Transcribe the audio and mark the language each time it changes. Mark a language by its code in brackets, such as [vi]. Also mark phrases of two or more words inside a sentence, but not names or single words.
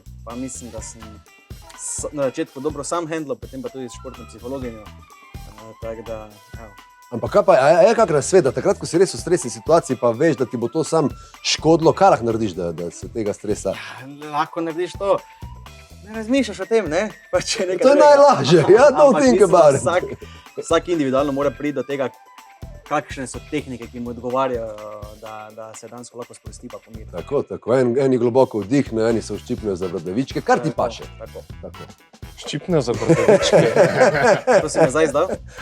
[sl] Pa mislim, da sem na začetku dobro sam handlal, potem pa tudi s športno psihologinjo. Tako da, evo. Ampak kaj pa, je kak razsvet, da takrat, ko si res v stresni situaciji, pa veš, da ti bo to sam škodilo, kaj lahko narediš, da se tega stresa... Lahko narediš to. Ne razmišljaš o tem, ne? To je najlažje, [en] don't think about it. [sl] Vsak individualno mora priti do tega, kakšne so tehnike, ki mu odgovarjajo, da se dansko lahko sprosti pa pomiri. Tako. Eni globoko vdihnejo, eni se vščipnejo za bradavičke, kar ti paše. Tako. Ščipnejo za bradavičke. To si me zdaj zdal?